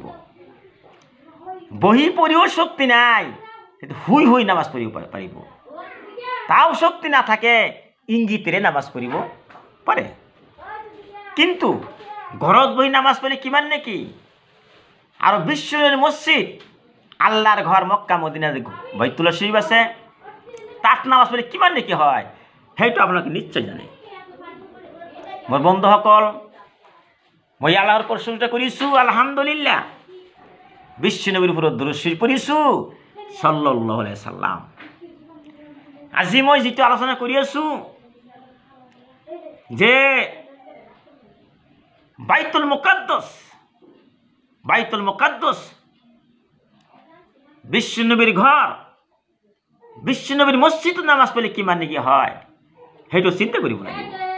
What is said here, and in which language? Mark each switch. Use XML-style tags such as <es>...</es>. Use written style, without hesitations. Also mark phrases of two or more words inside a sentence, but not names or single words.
<as>বহি পঢ়িও শক্তি নাই, কিন্তু শুই শুই নামাজ পঢ়িব পাৰিব। তাও শক্তি নাথাকে, ইংগিতেৰে নামাজ পঢ়িব পাৰে। কিন্তু ঘৰত বহি নামাজ পঢ়লে কিমান নেকি, আৰু বিশ্বৰ মসজিদ আল্লাহৰ ঘৰ মক্কা মদিনা বাইতুল্লাহ শৰীফ আছে, তাত নামাজ পঢ়লে কিমান নেকি হয়, সেইটো আপোনালোকে নিশ্চয় জানে। মোৰ বন্ধুসকল, মই আল্লাহৰ প্ৰশংসা কৰিছোঁ, আলহামদুলিল্লাহ। বিশ্বনবীৰ ওপৰত দৰুদ শৰীফ পঢ়িছোঁ,</as> <ar>صلى الله عليه سلم.</ar> <as>আজি মই যিটো আলোচনা কৰি আছোঁ যে বাইতুল মুকাদ্দাস বিশ্বনবীৰ ঘৰ, বিশ্বনবীৰ মসজিদত নামাজ পঢ়লে কিমান নেকি হয়, সেইটো চিন্তা কৰিব লাগিব।</as>